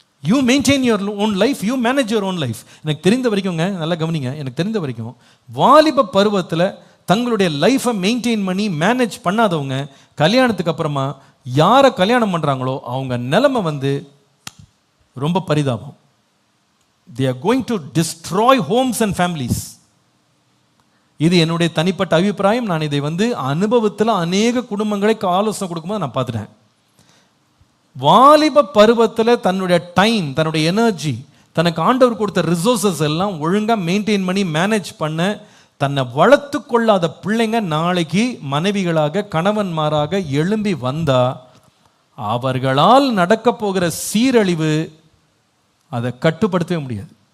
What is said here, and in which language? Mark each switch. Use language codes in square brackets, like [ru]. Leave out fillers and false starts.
[en] you maintain your own life, [ta] you manage your own life. எனக்கு தெரிந்த வரைக்கும்ங்க, நல்லா கவனிங்க, எனக்கு தெரிந்த வரைக்கும் வாலிப பருவத்தில் தங்களுடைய லைஃப்பை மெயின்டைன் பண்ணி மேனேஜ் பண்ணாதவங்க கல்யாணத்துக்கு அப்புறமா யாரை கல்யாணம் பண்ணுறாங்களோ அவங்க நிலைமை வந்து ரொம்ப பரிதாபம். [en] They are going to destroy homes and families. [ta] இது என்னுடைய தனிப்பட்ட அபிப்பிராயம். நான் இதை வந்து அனுபவத்தில் அநேக குடும்பங்களுக்கு ஆலோசனை கொடுக்கும்போது நான் பார்த்துட்டேன். வாலிப பருவத்தில் தன்னுடைய டைம், தன்னுடைய எனர்ஜி, தனக்கு ஆண்டவர் கொடுத்த ரிசோர்ஸஸ் எல்லாம் ஒழுங்காக மெயின்டைன் பண்ணி மேனேஜ் பண்ண தன்னை வளர்த்து கொள்ளாத பிள்ளைங்க நாளைக்கு மனைவிகளாக கணவன்மாராக எழும்பி வந்தா அவர்களால் நடக்க போகிற சீரழிவு அதை கட்டுப்படுத்தவே முடியாது.